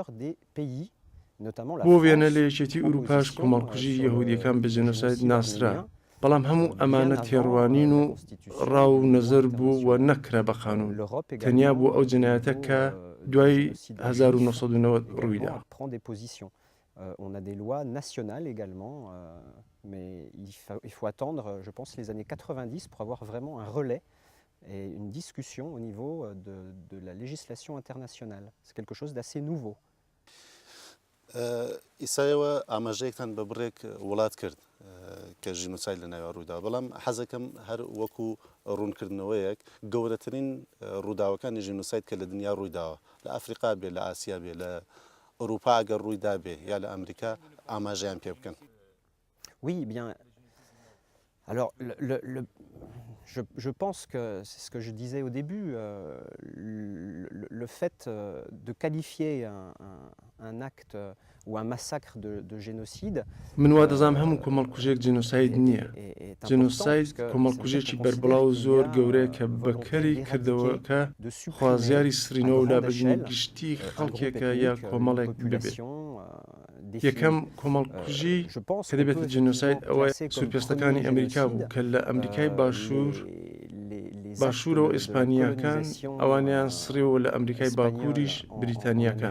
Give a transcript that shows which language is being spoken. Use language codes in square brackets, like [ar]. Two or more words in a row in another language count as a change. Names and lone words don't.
[ckb] بۆ وێنە لە یەکێتی ئوروپاش کۆمەڵکوژی یەهودیەکان بە جینۆساید ناسرا بەڵام هەموو ئەمانە تێڕوانین و ڕاو و نەزەر بوو و نەکرا بە قانون تەنیا بوو ئەو جنایەتە کە دوای 1990 ڕوویدا. [fr] On a des lois nationales également, mais il faut attendre, je pense, les années 90 pour avoir vraiment un relais et une discussion au niveau de la législation internationale. C'est quelque chose d'assez nouveau. [ckb] ئیسایەوە ئاماژەیەکتان بە بڕێک وڵات کرد کە ژینۆساید لە ناوی ڕوویدا بەڵام حەزەکەم هەر وەکو ڕوونکردنەوەیەک گەورەترین ڕووداوەکانی ژینۆساید کە لە دنیا ڕوویداوە لە ئەفریقا بێ لە ئاسیا بێ لە ئەوروپا ئەگەر ڕوویدا بێ یا لە ئەمریکا ئاماژەیان پێ بکەن. [fr] Oui, bien. Alors, je pense que c'est ce que je disais au début, le fait de qualifier un acte ou un massacre de génocide [ckb] من وا دەزانم هەموو کۆمەڵکوژێک جینۆساید نییە. جینۆساید کۆمەڵکوژێکی بەربڵاو زۆر گەورەیە کە بەکەری کردەوەکە خوازیاری سرینەوە و لابەرینی گشتی خەڵکێکە یا کۆمەڵێک ببێت. یەکەم کۆمەڵکوژی کە دەبێتە جینۆساید ئەوە سوورپێستەکانی ئەمریکا بوو کە لە ئەمریکای باشوورەوە ئیسپانیاکان ئەوانیان سڕێەوە لە ئەمریکای باکووریش بریتانیاکان.